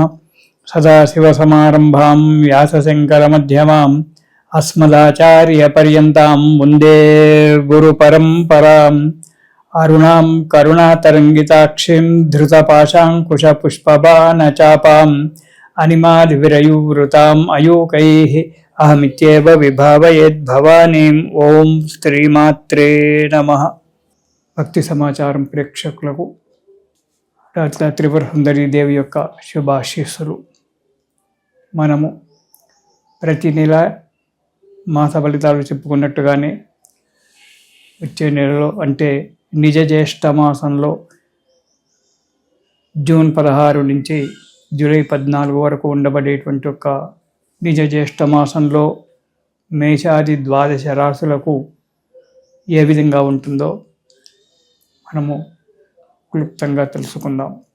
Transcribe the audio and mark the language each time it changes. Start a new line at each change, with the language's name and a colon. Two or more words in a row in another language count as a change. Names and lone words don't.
Sanskrit: सदाशिवसमारम्भां व्यासशंकरमध्यमाम् अस्मदाचार्यपर्यन्तां वन्दे गुरुपरम्पराम्। अरुणां करुणातरङ्गिताक्षीं धृतपाशाङ्कुशपुष्पबाणचापाम् अनिमादिविरयुवृताम् अयूकैः अहमित्येव विभावयेद्भवानीम्। ओं श्रीमात्रे नमः।
Telugu: భక్తి సమాచారం ప్రేక్షకులకు డాక్టర్ త్రిపుర సుందరి దేవి యొక్క శుభాశీస్సులు. మనము ప్రతి నెల మాస ఫలితాలు చెప్పుకున్నట్టుగానే వచ్చే నెలలో అంటే నిజ జ్యేష్ఠ మాసంలో జూన్ 16 నుంచి జూలై 14 వరకు ఉండబడేటువంటి ఒక నిజ జ్యేష్ఠ మాసంలో మేషాది ద్వాదశ రాశులకు ఏ విధంగా ఉంటుందో మనము క్లుప్తంగా తెలుసుకుందాం.